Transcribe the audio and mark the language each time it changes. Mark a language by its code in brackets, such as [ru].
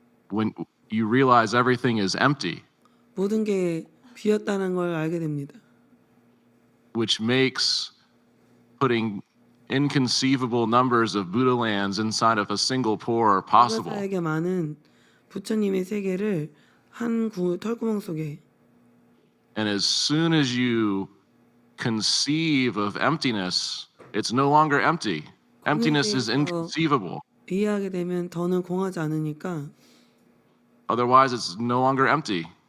[en] when you realize everything is empty, [ko] 모든 게 비었다는 걸 알게 됩니다. [en] which makes putting inconceivable numbers of Buddha lands inside of a single pore possible. [ko] 불가사에게 많은 부처님의 세계를 한 털구멍 속에 [en] And as soon as you conceive of emptiness, it's no longer empty. Emptiness is inconceivable. [ko] 이해하게 되면 더는 공하지 않으니까 [en] Otherwise, it's no longer empty.